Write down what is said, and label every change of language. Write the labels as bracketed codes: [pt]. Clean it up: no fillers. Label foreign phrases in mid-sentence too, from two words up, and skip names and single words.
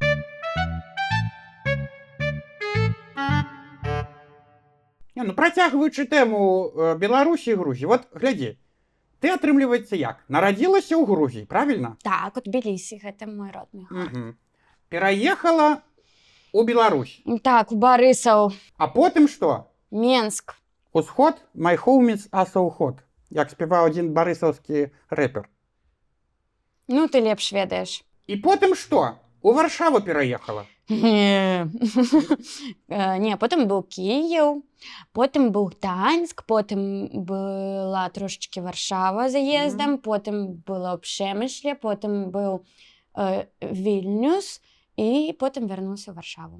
[be] Ну, працягваючы тэму Беларусі і Грузіі. Вот, глядзі, ты, атрымліваецца, як? Нарадзілася ў Грузіі, правільна? Так, у Тбілісі, гэта мой родны горад. Пераехала у Беларусь. Так, у Барысаў. А потым што? Менск. Усход, [en] my home is also hot. [be] Як спяваў адзін барысаўскі рэпер. Ну, ты лепш ведаеш. І потым што? У Варшаву пераехала? Не, потым быў Кіеў, потым быў Гданьск, потым была трошачкі Варшава заездам, потым было ў Пшемышле, потым быў Вільнюс, і потым вярнуўся ў Варшаву.